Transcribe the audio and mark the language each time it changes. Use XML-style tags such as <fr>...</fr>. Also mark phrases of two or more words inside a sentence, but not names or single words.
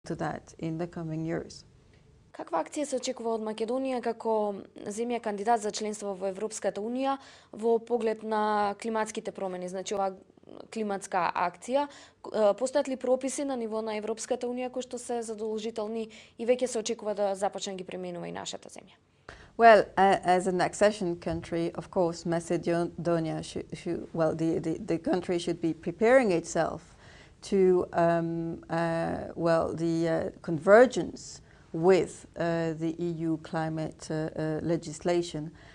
<en>to that in the coming years.</en> <mk>Каква акција се очекува од Македонија како земја кандидат за членство во Европската Унија во поглед на климатските промени? Значи, ова климатска акција, постојат ли прописи на ниво на Европската Унија кои што се задолжителни и веќе се очекува да започне ги применува и нашата земја?</mk> <en>Well, as an accession country, of course, Macedonia the country should be preparing itself to the convergence with the EU climate legislation.</en>